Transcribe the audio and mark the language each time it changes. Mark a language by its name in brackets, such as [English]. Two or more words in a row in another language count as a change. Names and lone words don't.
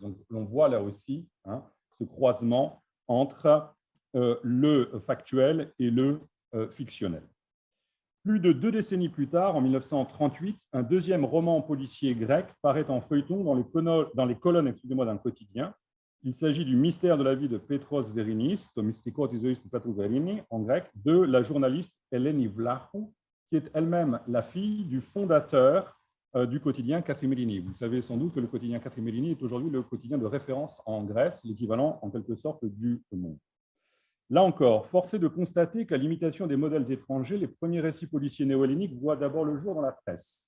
[French] Donc, on voit là aussi ce croisement entre le factuel et le fictionnel. Plus de 2 décennies plus tard, en 1938, un deuxième roman policier grec paraît en feuilleton dans les colonnes d'un quotidien. Il s'agit du mystère de la vie de Petros Verinis, to Mystikos της ζωής του Πέτρου Βερίνη, en grec, de la journaliste Eleni Vlachou, qui est elle-même la fille du fondateur du quotidien Katrimélini. Vous savez sans doute que le quotidien Katrimélini est aujourd'hui le quotidien de référence en Grèce, l'équivalent en quelque sorte du Monde. Là encore, force est de constater qu'à l'imitation des modèles étrangers, les premiers récits policiers néo-helléniques voient d'abord le jour dans la presse.